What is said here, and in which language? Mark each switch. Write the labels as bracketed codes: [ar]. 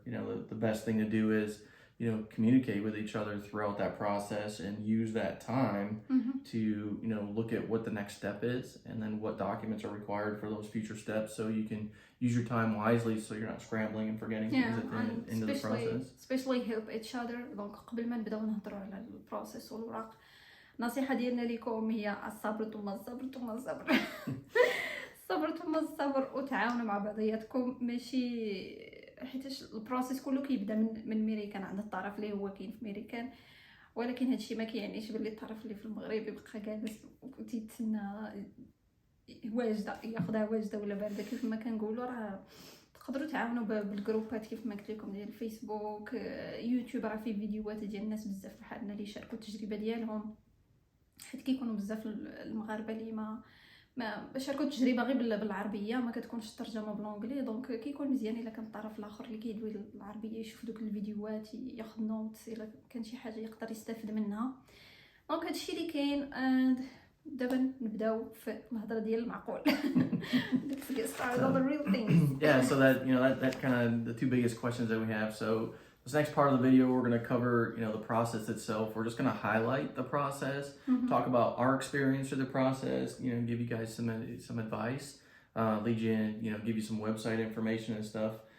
[en] The best thing to do is, communicate with each other throughout that process and use that time to, look at what the next step is and then what documents are required for those future steps, so you can use your time wisely so you're not scrambling and forgetting things at the end of the process. Especially help each other. [ar] دونك قبل ما نبداو نهضروا على البروسيس والوراق، النصيحة ديالنا لكم هي الصبر ثم الصبر ثم الصبر. الصبر ثم الصبر، وتعاونوا مع بعضياتكم. ماشي حيتاش البروسيس كله كيبدا من ميريكان عند الطرف اللي هو كاين في ميريكان، ولكن هادشي ما كيعنيش باللي الطرف اللي في المغرب يبقى جالس وتيتسنى واجده ياخذها واجده ولا بارده. كيف ما كنقولوا راه تقدروا تعاونوا بالجروبات كيف ما قلت لكم ديال الفيسبوك، يوتيوب، راه فيه فيديوهات ديال الناس بزاف بحالنا اللي شاركوا التجربه ديالهم، حيت كيكونوا بزاف المغاربه اللي ما شاركوا التجربه غير بالعربيه، ما كتكونش الترجمه بالانجلي. دونك كيكون مزيان الا كان الطرف الاخر اللي كيدوي العربيه يشوف دوك الفيديوهات، ياخذ نوتس الا كان شي حاجه يقدر يستافد منها. دونك هادشي اللي كاين. دابا نبداو في الهضره ديال المعقول. [en] Let's get started on the real things. Yeah, so that kind of the two biggest questions that we have. So this next part of the video, we're going to cover, the process itself. We're just going to highlight the process, talk about our experience through the process, give you guys some advice, lead you in, give you some website information and stuff.